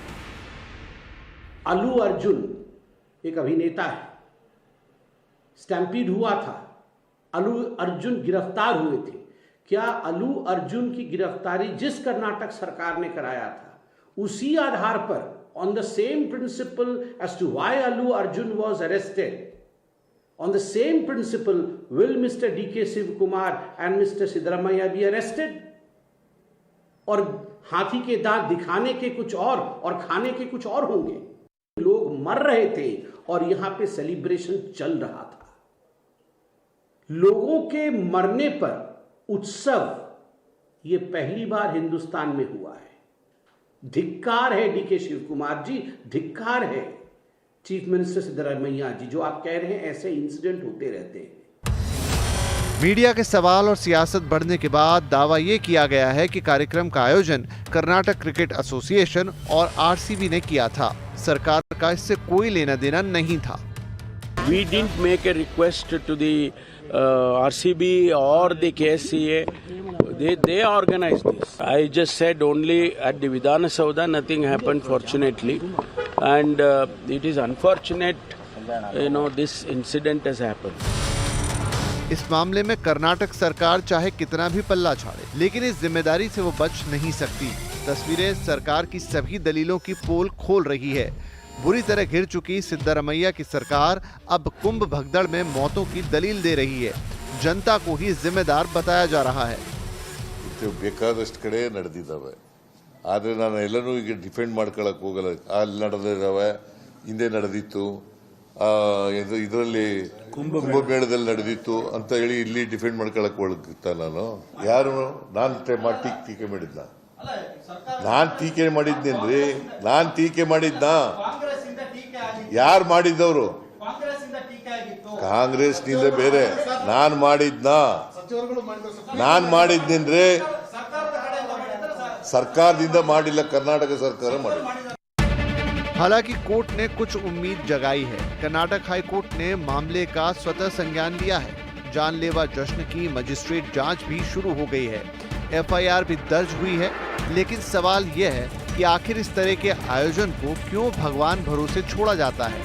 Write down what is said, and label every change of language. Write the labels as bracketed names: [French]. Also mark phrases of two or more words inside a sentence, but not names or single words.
[Hindi] अल्लू अर्जुन एक अभिनेता है, स्टैम्पीड हुआ था, अल्लू अर्जुन गिरफ्तार हुए थे। क्या अल्लू अर्जुन की गिरफ्तारी जिस कर्नाटक सरकार ने कराया था उसी आधार पर, [English] on the same principle as to why Allu Arjun was arrested, on the same principle will Mr. D.K. Shivakumar and Mr. Siddaramaiah be arrested? [Hindi] और हाथी के दांत दिखाने के कुछ और खाने के कुछ और होंगे। लोग मर रहे थे और यहां पे सेलिब्रेशन चल रहा था। लोगों के मरने पर उत्सव ये पहली बार हिंदुस्तान में हुआ है। धिक्कार है डीके शिव कुमार जी, धिक्कार है [English] chief minister [Hindi] सिद्धरामैया जी। जो आप कह रहे हैं ऐसे इंसिडेंट होते रहते हैं। मीडिया के सवाल और सियासत बढ़ने के बाद दावा ये किया गया है कि कार्यक्रम का आयोजन कर्नाटक क्रिकेट एसोसिएशन और आरसीबी ने किया था। सरकार का इससे कोई लेना देना नहीं था। [English] We didn't make a request to the RCB or the KSCA. They organized this. I just said only at the Vidhana Saudha nothing happened, fortunately, and it is unfortunate, this incident has happened. [Hindi] इस मामले में कर्नाटक सरकार चाहे कितना भी पल्ला झाड़े, लेकिन इस जिम्मेदारी से वो बच नहीं सकती। तस्वीरें सरकार की सभी दलीलों की पोल खोल रही है। बुरी तरह घिर चुकी सिद्धरामैया की सरकार अब कुंभ भगदड़ में मौतों की दलील दे रही है। जनता को ही जिम्मेदार बताया जा रहा है। [Kannada] ಬೇಕಾದಷ್ಟು ಕಡೆ ನಡೆದಿದ್ದಾವೆ, ಆದರೆ ನಾನು ಎಲ್ಲನೂ ಈಗ ಡಿಫೆಂಡ್ ಮಾಡ್ಕೊಳ್ಳೋಕೆ ಹೋಗಲ್ಲ. ಅಲ್ಲಿ ನಡೆದಿದ್ದಾವೆ, ಹಿಂದೆ ನಡೆದಿತ್ತು, ಇದರಲ್ಲಿ ಕುಂಭಮೇಳದಲ್ಲಿ ನಡೆದಿತ್ತು ಅಂತ ಹೇಳಿ ಇಲ್ಲಿ ಡಿಫೆಂಡ್ ಮಾಡ್ಕೊಳ್ಳೋಕೆ ಹೋಗ್ತಾ ನಾನು ಟೀಕೆ ಮಾಡಿದ್ನ? ನಾನು ಟೀಕೆ ಮಾಡಿದ್ನೇನ್ರಿ? ನಾನು ಟೀಕೆ ಮಾಡಿದ್ನ? ಯಾರು ಮಾಡಿದ್ದವರು? ಕಾಂಗ್ರೆಸ್ನಿಂದ ಬೇರೆ ನಾನು ಮಾಡಿದ್ನ? ನಾನು ಮಾಡಿದ್ದೇನ್ರಿ? ಸರ್ಕಾರದಿಂದ ಮಾಡಿಲ್ಲ, ಕರ್ನಾಟಕ ಸರ್ಕಾರ ಮಾಡಿಲ್ಲ। [Hindi] हालांकि कोर्ट ने कुछ उम्मीद जगाई है। कर्नाटक हाई कोर्ट ने मामले का स्वतः संज्ञान लिया है। जानलेवा जश्न की मजिस्ट्रेट जांच भी शुरू हो गई है। एफआईआर भी दर्ज हुई है। लेकिन सवाल यह है कि आखिर इस तरह के आयोजन को क्यों भगवान भरोसे छोड़ा जाता है?